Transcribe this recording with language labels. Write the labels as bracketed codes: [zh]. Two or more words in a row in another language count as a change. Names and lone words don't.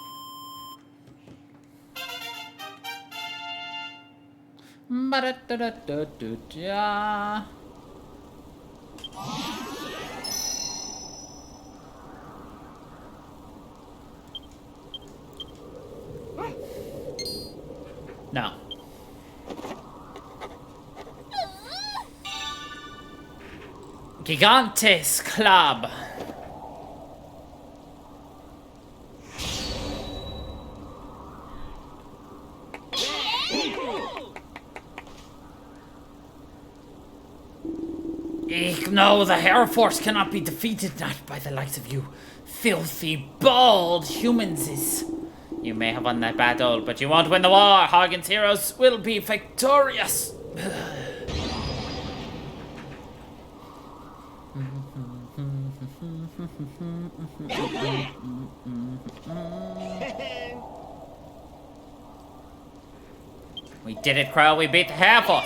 [en] Ba-da-da-da-da-da-da. No. Gigantes Club. No, the Air Force cannot be defeated, not by the likes of you filthy, bald humans. You may have won that battle, but you won't win the war. Hagen's heroes will be victorious. We did it, Crow. We beat the Air Force.